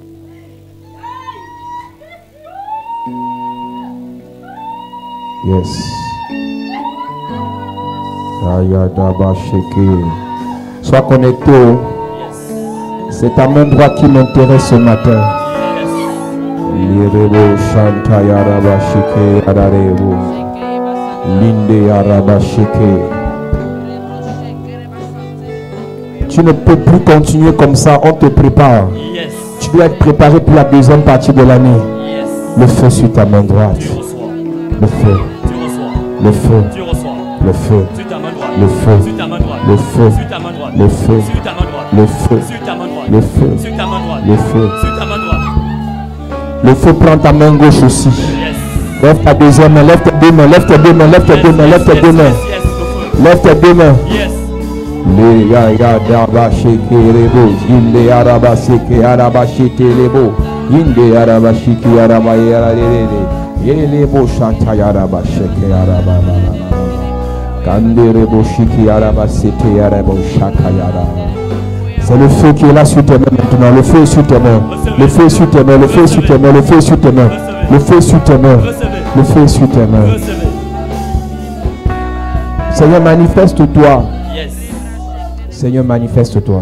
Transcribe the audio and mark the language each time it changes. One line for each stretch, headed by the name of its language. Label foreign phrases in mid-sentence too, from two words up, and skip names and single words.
French: Yes. Ayadaba sheke. Sois connecté. Yes. C'est ta main droite qui m'intéresse ce matin. Yes. Lirebo shanta yaraba sheke adarebo. Linde yaraba sheke. Tu ne peux plus continuer comme ça. On te prépare. Yes. Tu dois être préparé pour la deuxième partie de l'année. Yes. Le feu sur ta main droite. Tu reçois. Le feu. Tu reçois. Le feu. Tu reçois. Le feu. Sur ta main droite. Le feu. Sur ta main droite. Le feu. Sur ta main droite. Le feu. Sur ta main droite. Le feu. Sur ta main droite. Le feu. Sur ta main droite. Le feu. Sur ta main droite. Le feu prend ta main gauche aussi. Yes. Lève ta deuxième main. Lève tes deux mains. Lève tes deux mains. Lève tes deux mains. Lève tes deux mains.
English: Yes. Yes.
French: Le feu. Lève tes deux mains. Yes. Le ya daba sheke rebo. Inde araba seke araba shete rebo. Inde araba shiki araba yara rere. Yelebo shanta yaraba sheke araba la. Kande rebo shiki araba sete arabo shaka yara. C'est le feu qui est là sur tes mains maintenant. Le feu est sur tes mains. Le feu est sur tes mains. Le feu est sur tes mains. Le feu est sur tes mains. Le feu est sur tes mains. Le feu est sur tes mains. Recevez. Seigneur, manifeste-toi. Yes. Seigneur, manifeste-toi.